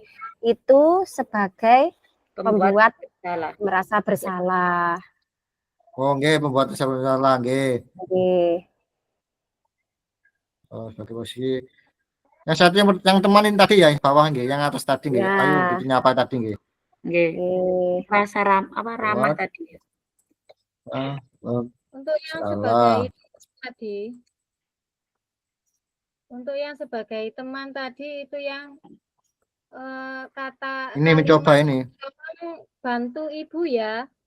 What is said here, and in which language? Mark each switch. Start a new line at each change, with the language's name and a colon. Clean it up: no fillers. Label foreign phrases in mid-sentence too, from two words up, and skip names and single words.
Indonesian: Itu sebagai pembuat merasa bersalah. Oh, nggih, pembuat merasa bersalah, nggih. Nggih. Oh, sebagai posisi. Yang satu yang temanin tadi ya, bawah nggih, yang atas tadi nggih. Ayo dinyapa tadi nggih. Nggih. Rasa ramah tadi. Untuk yang sebagai tadi Untuk yang sebagai teman tadi itu yang kata Ini mencoba kalimat, ini. "Tolong bantu ibu ya."